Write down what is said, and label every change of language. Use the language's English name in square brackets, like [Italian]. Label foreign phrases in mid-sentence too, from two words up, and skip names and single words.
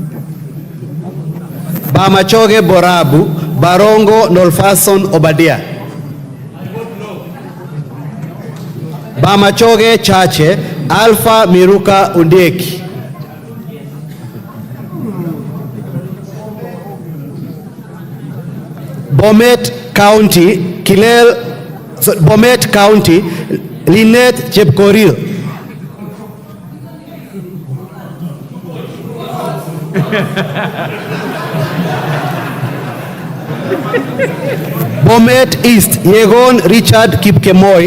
[English] Bamachoge Borabu Barongo Nolfason Obadia. Bamachoge Chache, Alpha Miruka Undeki. Bomet County, Bomet County, Lynette Chepkoril. Bomet East, Yegon Richard Kipkemoi.